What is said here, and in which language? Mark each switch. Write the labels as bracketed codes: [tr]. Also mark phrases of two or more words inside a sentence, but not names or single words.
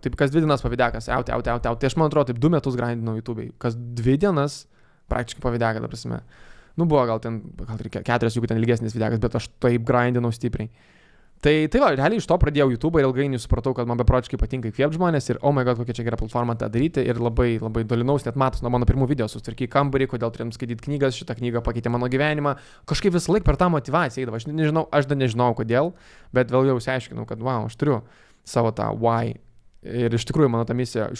[lt] Taip kas 2 dienas pavidekas, tai aš man atrodo, taip 2 metus grindinau YouTube'ai, kas 2 dienas praktiškai pavideka, ta prasme. Nu buvo gal 4, jeigu ten ilgesnis videkas, bet aš taip grindinau stipriai. Tai va, realiai iš to pradėjau YouTube ir ilgainiui supratau, kad man beprotiškai patinka įkvėpti žmonės ir [en] oh my god, [lt] kokia čia gera platforma tą daryti ir labai dolinaus, net matos nuo mano pirmų video, susitvarkei kambarį, kodėl turėjom skaityti knygas, šitą knygą pakeitė mano gyvenimą, kažkaip visą laiką per tą motyvaciją eidavo, aš dar nežinau kodėl, bet vėl jau išsiaiškinau, kad wow, aš turiu savo tą why ir iš tikrųjų mano ta misija, iš